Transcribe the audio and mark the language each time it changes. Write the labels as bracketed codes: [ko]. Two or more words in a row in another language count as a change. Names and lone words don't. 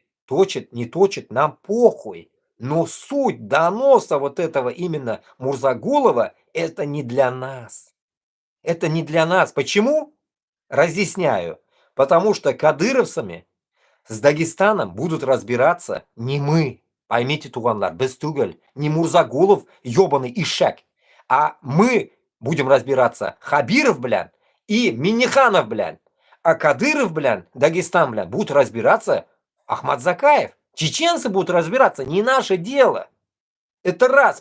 [ru] Точит, не точит, нам похуй. Но суть доноса вот этого именно Мурзагулова, это не для нас. Это не для нас. Почему? Разъясняю. Потому что кадыровцами с Дагестаном будут разбираться не мы. Поймите, [tt] туганлар, без түгел. [ru] Не Мурзагулов, ебаный ишак. А мы будем разбираться Хабиров, блядь, и Минниханов, блядь. А Кадыров, блядь, Дагестан, блядь, будут разбираться Ахмадзакаев. Чеченцы будут разбираться, не наше дело. Это раз.